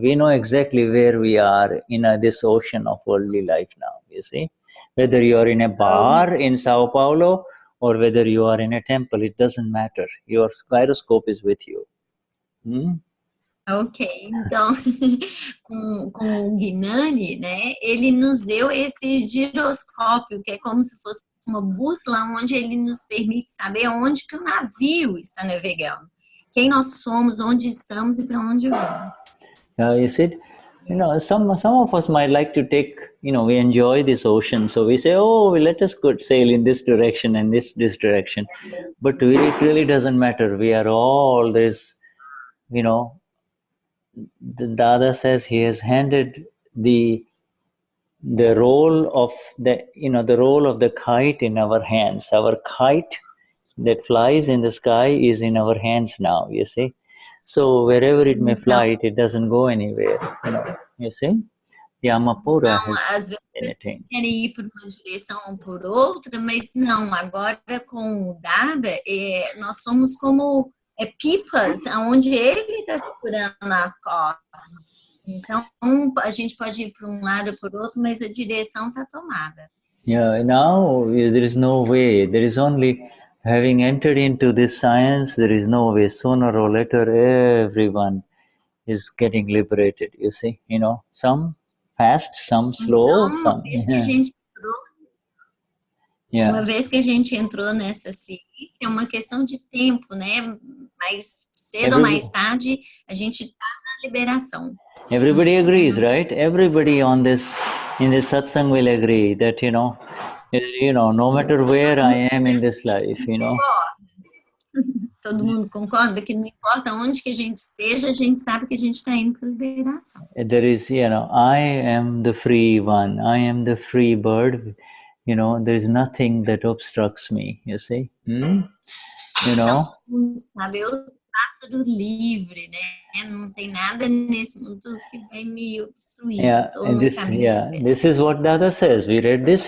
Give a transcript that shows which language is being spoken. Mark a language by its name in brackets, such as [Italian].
[English] We know exactly where we are in this ocean of worldly life now, you see. Whether you are in a bar in Sao Paulo or whether you are in a temple, it doesn't matter. Your gyroscope is with you. [Portuguese] Ok, então, com o Gnani, né, ele nos deu esse giroscópio, que é como se fosse uma bússola onde ele nos permite saber onde que o navio está navegando, quem nós somos, onde estamos e para onde vamos. [English] You see, some of us might like to take, we enjoy this ocean, so we say, let us go sail in this direction and this direction, but it really doesn't matter. We are all this, the Dada says he has handed the role of the role of the kite in our hands. Our kite that flies in the sky is in our hands now, you see. So wherever it may fly, it doesn't go anywhere, you see. Yamapura has anything. [Portuguese] Querem ir por uma direção ou por outra, mas não, agora com o Dada, nós somos como pipas, onde ele está segurando as cordas. Então, a gente pode ir para um lado ou para o outro, mas a direção está tomada. [English] Yeah, now there is no way. There is only, having entered into this science, there is no way. Sooner or later, everyone is getting liberated, you see. You know, some fast, some slow, [Portuguese] Então, [English] some... [Portuguese] uma vez que a gente entrou nessa ciência, é uma questão de tempo, né? Mais cedo ou mais tarde, a gente está na liberação. [English] Everybody agrees, right? Everybody on this, in this satsang will agree that, you know, no matter where I am in this life, you know. [Portuguese] Todo mundo concorda que não importa onde que a gente esteja, a gente sabe que a gente está indo para a liberação. [English] There is, you know, I am the free one. I am the free bird. You know, there is nothing that obstructs me, you see. You know. [Portuguese] Todo mundo sabe, eu sou pássaro livre, né? Não tem nada nesse mundo que vai me obstruir. [English] And this is what Dada says. We read this.